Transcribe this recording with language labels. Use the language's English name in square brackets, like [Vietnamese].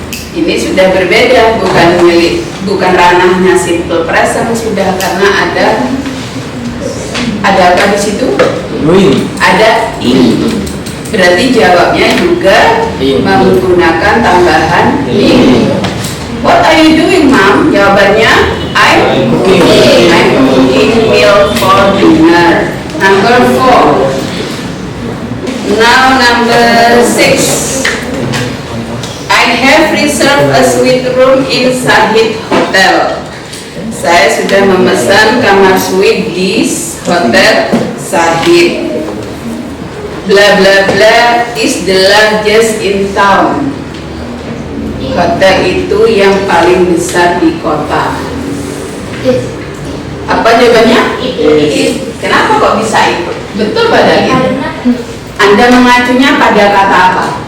[Indonesian] Ini sudah berbeda, bukan ranahnya simple present sudah, karena ada apa di situ? [English] Doing. [Indonesian] Ada in. Berarti jawabnya juga menggunakan tambahan in. [English] What are you doing, Mom? [Indonesian] Jawabannya [English] I'm cooking meal for dinner. Number 4. Now number 6. I have reserved a suite room in Sahid Hotel. [Indonesian] Saya sudah memesan kamar suite di Hotel Sahid. [English] Bla bla bla is the largest in town. [Indonesian] Hotel itu yang paling besar di kota. Apa jawabannya? Kenapa kok bisa itu? Betul padahal. Anda mengacunya pada kata apa?